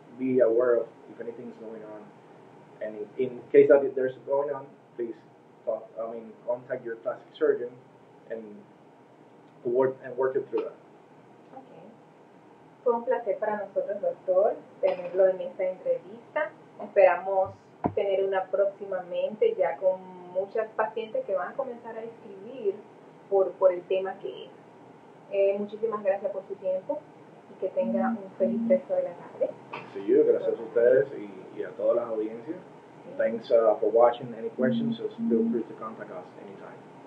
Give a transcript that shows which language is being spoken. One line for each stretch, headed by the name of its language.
English: be aware of if anything's going on. And in case that there's going on, please contact your plastic surgeon and work it through that. Okay.
Spanish: Fue un placer para nosotros, doctor, tenerlo en esta entrevista. Esperamos tener una próximamente ya con muchas pacientes que van a comenzar a escribir por el tema que es. Muchísimas gracias por su tiempo y que tenga un feliz resto de la tarde.
English: To you,
Spanish: gracias a ustedes y a toda la audiencia.
English: Thanks for watching. Any questions, just feel free to contact us anytime.